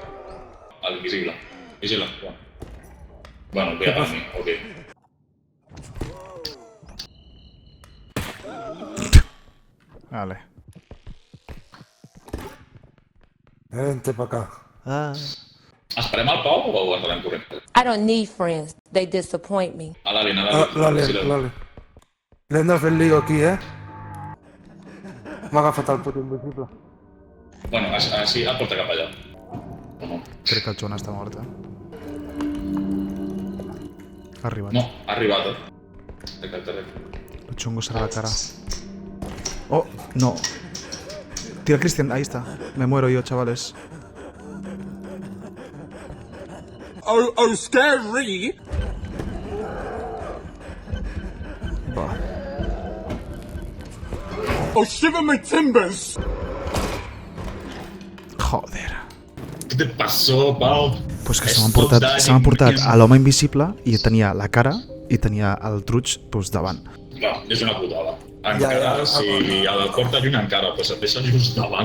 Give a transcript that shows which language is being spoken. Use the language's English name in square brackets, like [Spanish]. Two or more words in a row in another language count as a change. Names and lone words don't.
[Spanish] El invisible. Vigila. Bueno, ve a mi, ok. Vale. Vente pa acá. [Catalan] Esperem al Pau o entrarem corrent? [English] I don't need friends. They disappoint me. [Catalan] A l'Alien, a l'Alien. L'Ale. L'hem de fer [Spanish] el lío [Catalan] aquí, M'ha agafat el puto invisible. Bueno, així et porta cap allà. O no? Crec que el Joan està mort, Ha arribat. No, ha arribat, Recte. El xungo serà la cara. Oh, no. Tira, Cristian, [Spanish] ahí está. Me muero yo, chavales. [English] Oh, scary! [Catalan] Va. [English] Oh, shiver my timbers! [Spanish] Joder. Què te passó, Pau? [Catalan] Pues que se m'han portat a l'home invisible i tenia la cara i tenia el truig pues, davant. No, és una putada. Encara, si el porta lluny encara, però se't deixa just davant.